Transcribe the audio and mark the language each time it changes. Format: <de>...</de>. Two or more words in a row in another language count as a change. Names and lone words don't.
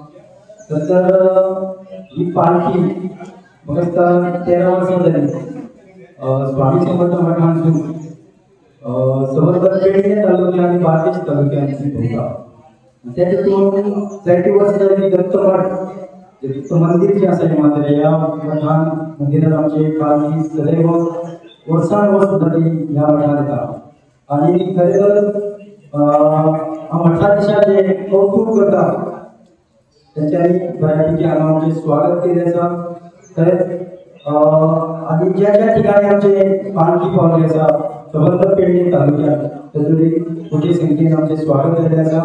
<kok>तर ही पालखी फक्त 13 वर्षां झाली स्वामी समर्थ मठांतून समर्थ पेडणे तालुक्या आणि बार्देस तालुक्यांची भोवता। त्यातून 30 वर्ष झाली दत्त मठ दत्त मंदिर जे आसा मात्र या मठान मंदिरात आमचे पालखी सदैव वर्षानुवर्ष जाती या मठान येता आणि खरेतर मठाधीशाचे कौतुक करता त्यांच्यानी बऱ्यापैकी आमचे स्वागत केले आसा। आणि ज्या ज्या ठिकाणी आमचे पालखी पावले आसा समर्थ पेडणे तालुक्यात तातूंतली मोठ्या संख्येन आमचे स्वागत केले आसा।</kok>